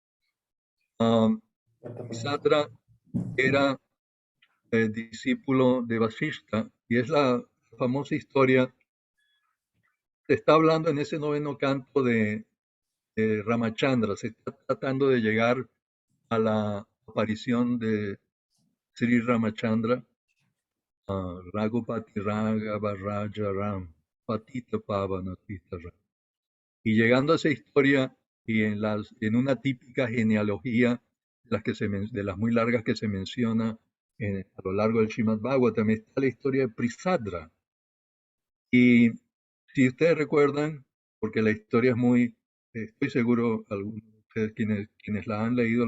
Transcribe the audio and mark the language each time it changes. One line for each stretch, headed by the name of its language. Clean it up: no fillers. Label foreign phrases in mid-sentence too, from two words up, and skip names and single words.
Spanish: Prisadra era discípulo de Vasishta, y es la famosa historia. Se está hablando en ese 9º canto de Ramachandra, se está tratando de llegar a la aparición de Sri Ramachandra, Raghupati Raghava Raja Ram, Patita Pavana Tita Ram. Y llegando a esa historia, y en una típica genealogía de las muy largas que se menciona a lo largo del Srimad Bhagavatam, está la historia de Prisadra. Y si ustedes recuerdan, porque la historia es muy, estoy seguro, algunos de ustedes quienes la han leído